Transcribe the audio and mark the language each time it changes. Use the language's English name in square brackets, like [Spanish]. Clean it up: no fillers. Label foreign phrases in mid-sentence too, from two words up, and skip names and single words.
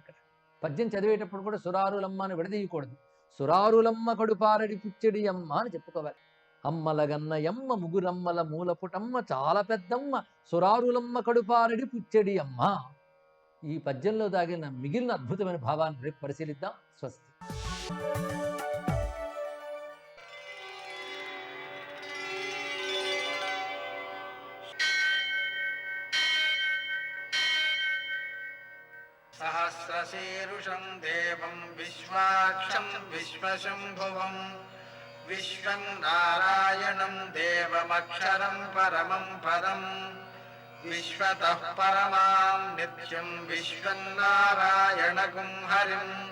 [Telugu] ఇక్కడ పద్యం చదివేటప్పుడు కూడా సురారులమ్మ అని విడదీయకూడదు. సురారులమ్మ కడుపారడి పుచ్చిడి అమ్మ అని చెప్పుకోవాలి. అమ్మలగన్నయమ్మ ముగురమ్మల మూలపుటమ్మ చాలా పెద్దమ్మ సురారులమ్మ కడుపారడి పుచ్చిడి అమ్మ. ఈ పద్యంలో దాగిన మిగిలిన అద్భుతమైన భావాన్ని రేపు పరిశీలిద్దాం. స్వస్తి. [Sanskrit] सहस्रशीर्षं देवं विश्वाक्षं विश्वशम्भुवं विश्वं नारायणं देवमक्षरं परमं पदं विश्वतः परमां नित्यं विश्वं नारायणगुं हरिं